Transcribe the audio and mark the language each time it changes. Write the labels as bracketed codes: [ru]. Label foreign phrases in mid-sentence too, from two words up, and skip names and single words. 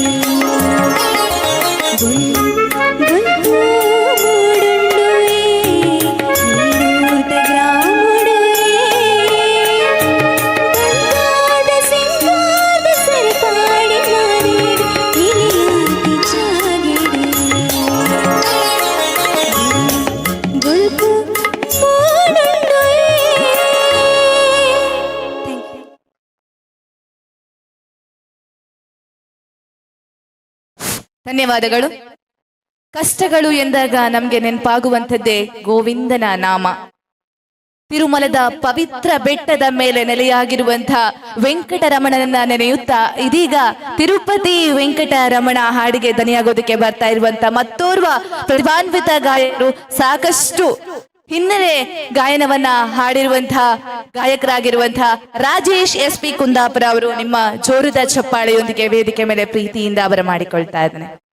[tcy] ಬಲ್ಪು ಮೂಡುಂಡುಯೇ ಏಳೂರ್ದ ಗ್ರಾಮುಡುಯೇ ಗಂಗಾದ ಸಿಂಗಾದ ಸರಪಾಡಿ ಮಾದೇವಿ ನೀಯಾತಿ ಚಾಗಿಡು ಬಲ್ಪು ಮೂಡುಂಡುಯೇ. [en] Thank you. [kn] ಧನ್ಯವಾದಗಳು. ಕಷ್ಟಗಳು ಎಂದಾಗ ನಮಗೆ ನೆನಪಾಗುವಂಥದ್ದೇ ಗೋವಿಂದನ ನಾಮ. ತಿರುಮಲದ ಪವಿತ್ರ ಬೆಟ್ಟದ ಮೇಲೆ ನೆಲೆಯಾಗಿರುವಂತಹ ವೆಂಕಟರಮಣನನ್ನ ನೆನೆಯುತ್ತಾ ಇದೀಗ ತಿರುಪತಿ ವೆಂಕಟರಮಣ ಹಾಡಿಗೆ ದನಿಯಾಗೋದಕ್ಕೆ ಬರ್ತಾ ಇರುವಂತ ಮತ್ತೋರ್ವ ಪ್ರತಿಭಾನ್ವಿತ ಗಾಯಕರು, ಸಾಕಷ್ಟು ಹಿನ್ನೆಲೆ ಗಾಯನವನ್ನ ಹಾಡಿರುವಂತಹ ಗಾಯಕರಾಗಿರುವಂತಹ ರಾಜೇಶ್ SP ಕುಂದಾಪುರ ಅವರು ನಿಮ್ಮ ಜೋರದ ಚಪ್ಪಾಳೆಯೊಂದಿಗೆ ವೇದಿಕೆ ಮೇಲೆ ಪ್ರೀತಿಯಿಂದ ಅವರ ಮಾಡಿಕೊಳ್ತಾ ಇದ್ದಾನೆ.